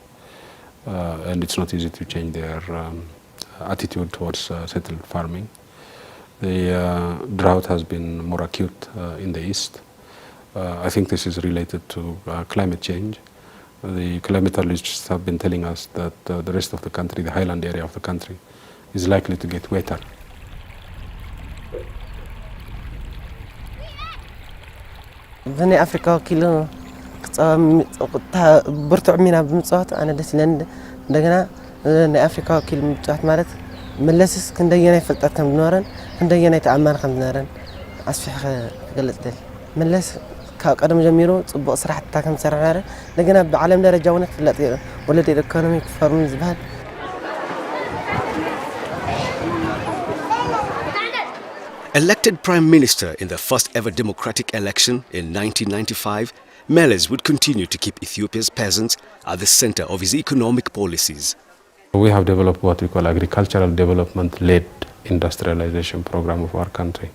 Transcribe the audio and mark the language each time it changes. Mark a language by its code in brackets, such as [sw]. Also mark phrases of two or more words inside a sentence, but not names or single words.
[en] And it's not easy to change their attitude towards settled farming. The drought has been more acute in the east. I think this is related to climate change. The climatologists have been telling us that the rest of the country, the highland area of the country, is likely to get wetter. [ti] በናይ አፍሪካ ወኪል ብርቱዕ ሚና ብምፅዋት ኣነ ደስ ይለኒ እንደገና ናይ አፍሪካ ወኪል ምፅዋት ማለት መለስስ ክንደየናይ ፍልጠት ከም ዝነበረን ክንደየናይ ተኣማኒ ከም ዝነበረን ኣስፊሕ ክገልጽ ደል መለስ ካብ ቀደም ጀሚሩ ጽቡቕ ስራሕትታት ከም ዝሰርሕ ነበረ እንደገና ብዓለም ደረጃ እውን ክፍለጥ ወለድ [en] economic forum [ti] ዝበሃል [en] Elected Prime Minister in the first ever democratic election in 1995, Meles would continue to keep Ethiopia's peasants at the center of his economic policies. We have developed what we call agricultural development-led industrialization program of our country.